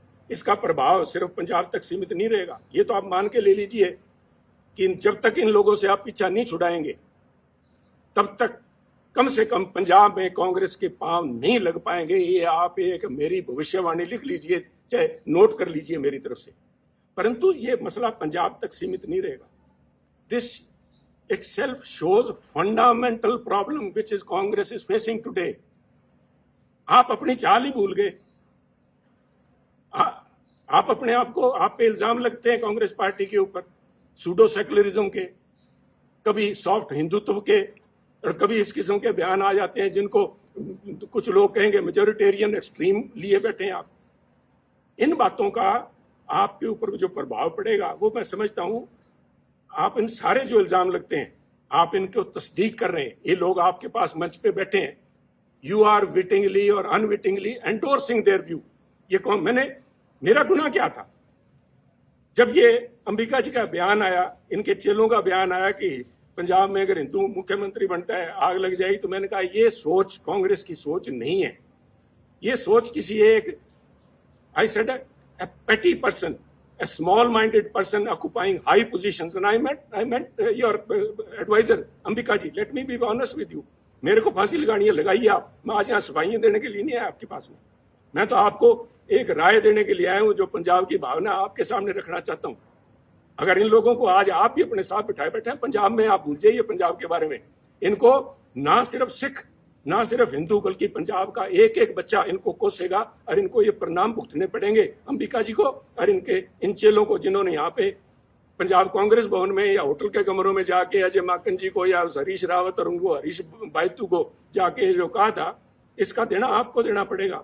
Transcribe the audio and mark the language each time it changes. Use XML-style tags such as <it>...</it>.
<hi>इसका प्रभाव सिर्फ पंजाब तक सीमित नहीं रहेगा। ये तो आप मान के ले लीजिए कि जब तक इन लोगों से आप पीछा नहीं छुड़ाएंगे तब तक कम से कम पंजाब में कांग्रेस के पांव नहीं लग पाएंगे। ये आप एक मेरी भविष्यवाणी लिख लीजिए, चाहे नोट कर लीजिए मेरी तरफ से। परंतु ये मसला पंजाब तक सीमित नहीं रहेगा।</hi> <en>This itself shows fundamental problem which is Congress is facing today.</en> <hi>आप अपनी चाल ही भूल गए। आप अपने आप को, आप पे इल्जाम लगते हैं कांग्रेस पार्टी के ऊपर सूडो सेकुलरिज्म के, कभी सॉफ्ट हिंदुत्व के, और कभी इस किस्म के बयान आ जाते हैं जिनको कुछ लोग कहेंगे मेजोरिटेरियन एक्सट्रीम लिए बैठे हैं आप। इन बातों का आपके ऊपर जो प्रभाव पड़ेगा वो मैं समझता हूं, आप इन सारे जो इल्जाम लगते हैं आप इनको तस्दीक कर रहे हैं। ये लोग आपके पास मंच पे बैठे हैं,</hi> <en>You are wittingly और unwittingly endorsing their view.</en> <hi>ये कौन, मेरा गुनाह क्या था? जब ये अंबिका जी का बयान आया, इनके चेलों का बयान आया कि पंजाब में अगर हिंदू मुख्यमंत्री बनता है आग लग जाएगी, तो मैंने कहा ये सोच कांग्रेस की सोच नहीं है। ये सोच किसी एक,</hi> <en>I said, a petty person, a small-minded person occupying high positions. And I meant your advisor, Ambika ji. Let me be honest with you.</en> <hi>मेरे को फांसी लगानी है, लगाइए आप. मैं आज यहाँ सफाइयाँ देने के लिए नहीं आया आपके पास में. मैं तो आपको एक राय देने के लिए आया हूँ, जो पंजाब की भावना आपके सामने रखना चाहता हूँ. अगर इन लोगों को आज आप भी अपने साथ बिठाए बैठे हैं, पंजाब में आप भूल जाइए पंजाब के बारे में. इनको ना सिर्फ सिख, ना सिर्फ हिंदू, बल्कि पंजाब का एक एक बच्चा इनको कोसेगा और इनको ये परिणाम भुगतने पड़ेंगे, अंबिका जी को और इन चेलों को, जिन्होंने यहाँ पे पंजाब कांग्रेस भवन में या होटल के कमरों में जाके अजय माकन जी को या हरीश रावत और उनको हरीश बायतू को जाके जो कहा था, इसका देना आपको देना पड़ेगा.</hi>